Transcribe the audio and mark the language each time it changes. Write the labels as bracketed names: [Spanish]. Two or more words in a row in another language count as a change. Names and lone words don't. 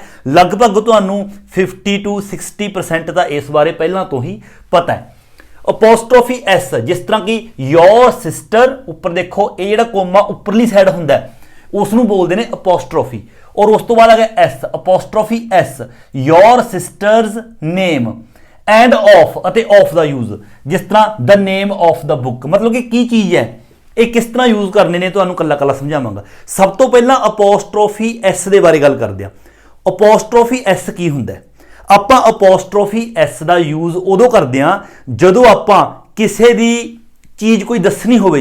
[Punjabi] ਲਗਭਗ ਤੁਹਾਨੂੰ 50 to 60% ਤਾਂ ਇਸ ਬਾਰੇ ਪਹਿਲਾਂ ਤੋਂ ਹੀ ਪਤਾ ਹੈ। [English] apostrophe s [Punjabi] ਜਿਸ ਤਰ੍ਹਾਂ ਕਿ [English] your sister [Punjabi] ਉੱਪਰ ਦੇਖੋ ਇਹ ਜਿਹੜਾ ਕੋਮਾ ਉੱਪਰਲੀ ਸਾਈਡ ਹੁੰਦਾ ਉਸ ਨੂੰ ਬੋਲਦੇ ਨੇ ਅਪੋਸਟ੍ਰੋਫੀ। ਔਰ ਉਸ ਤੋਂ ਬਾਅਦ ਆ ਗਿਆ [English] s apostrophe s your sister's name and of [Punjabi] ਅਤੇ ऑफ ਦਾ ਯੂਜ਼ ਜਿਸ ਤਰ੍ਹਾਂ [English] the name of the book [Punjabi] ਮਤਲਬ ਕਿ ਕੀ ਚੀਜ਼ ਹੈ ਇਹ ਕਿਸ ਤਰ੍ਹਾਂ ਯੂਜ਼ ਕਰਨੇ ਨੇ ਤੁਹਾਨੂੰ ਕੱਲਾ ਕੱਲਾ ਸਮਝਾਵਾਂਗਾ। ਸਭ ਤੋਂ ਪਹਿਲਾਂ [English] apostrophe s [Punjabi] ਦੇ ਬਾਰੇ ਗੱਲ ਕਰਦੇ ਹਾਂ। [English] apostrophe s [Punjabi] ਕੀ ਹੁੰਦਾ ਹੈ? ਆਪਾਂ [English] apostrophe s [Punjabi] ਦਾ ਯੂਜ਼ ਉਦੋਂ ਕਰਦੇ ਹਾਂ ਜਦੋਂ ਆਪਾਂ ਕਿਸੇ ਦੀ ਚੀਜ਼ ਕੋਈ ਦੱਸਣੀ ਹੋਵੇ।